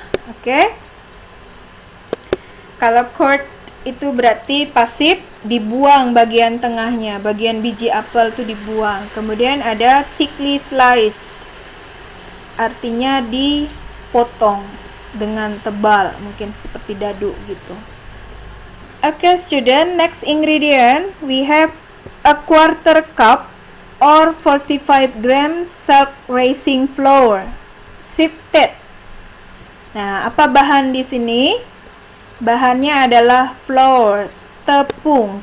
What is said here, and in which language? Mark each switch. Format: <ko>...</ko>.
<id>Oke. Kalau cored itu berarti pasif. dibuang bagian tengahnya, bagian biji apel tuh dibuang. Kemudian ada thickly sliced, artinya dipotong dengan tebal, mungkin seperti dadu gitu.</id> <en>Okay student, next ingredient we have a quarter cup or 45 grams self-raising flour, sifted.</en> <id>Nah, apa bahan di sini? Bahannya adalah flour, tepung.</id>